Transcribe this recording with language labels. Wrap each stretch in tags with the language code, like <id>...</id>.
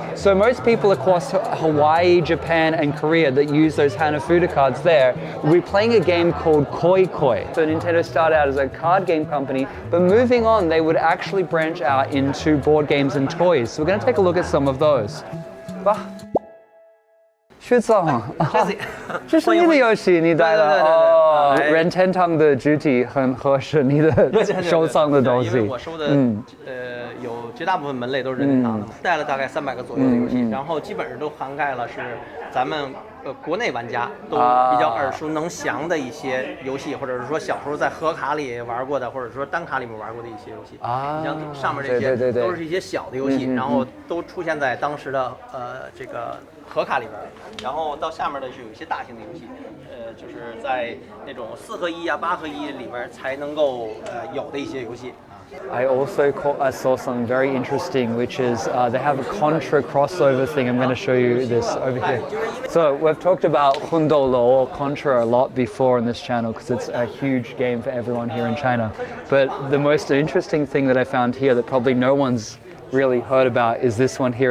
<en>So most people across Hawaii, Japan, and Korea that use those Hanafuda cards there will be playing a game called Koi Koi. So Nintendo started out as a card game company, but moving on, they would actually branch out into board games and toys. So we're going to take a look at some of those.</en> <zh>学长，这是你的游戏，你带的哦。任天堂的主题很合适你的收藏的东西。因为我收的有绝大部分门类都是任天堂的，带了大概300个左右的游戏，然后基本上都涵盖了是咱们国内玩家都比较耳熟能详的一些游戏，或者是说小时候在盒卡里玩过的，或者说单卡里面玩过的一些游戏。你像上面这些都是一些小的游戏，然后都出现在当时的这个盒卡里边，然后到下面的是有一些大型的游戏，就是在那种4合1啊、8合1里边才能够有的一些游戏。</zh> <en>I also saw something very interesting, which is they have a Contra crossover thing. I'm going to show you this over here. So we've talked about Hundolo or Contra a lot before on this channel because it's a huge game for everyone here in China. But the most interesting thing that I found here that probably no one's really heard about is this one here.</en>